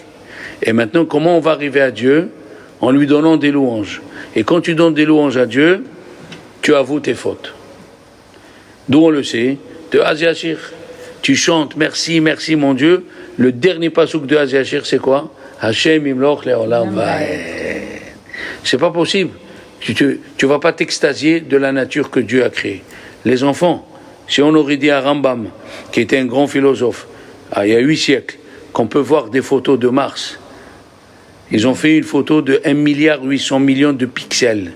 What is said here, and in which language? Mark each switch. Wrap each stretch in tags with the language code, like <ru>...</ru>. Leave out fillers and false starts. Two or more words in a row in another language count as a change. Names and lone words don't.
<fr>Et maintenant, comment on va arriver à Dieu? En lui donnant des louanges. Et quand tu donnes des louanges à Dieu, tu avoues tes fautes. D'où on le sait? De Az Yashir. Tu chantes, merci, merci mon Dieu. Le dernier passouk de Az Yashir, c'est quoi?</fr> <he>ה' ימלוך לעולם ועד.</he> <fr>C'est pas possible. Tu vas pas t'extasier de la nature que Dieu a créée. Les enfants, si on aurait dit à Rambam, qui était un grand philosophe, il y a 8 siècles, qu'on peut voir des photos de Mars. Ils ont fait une photo de 1,8 milliard de pixels.</fr>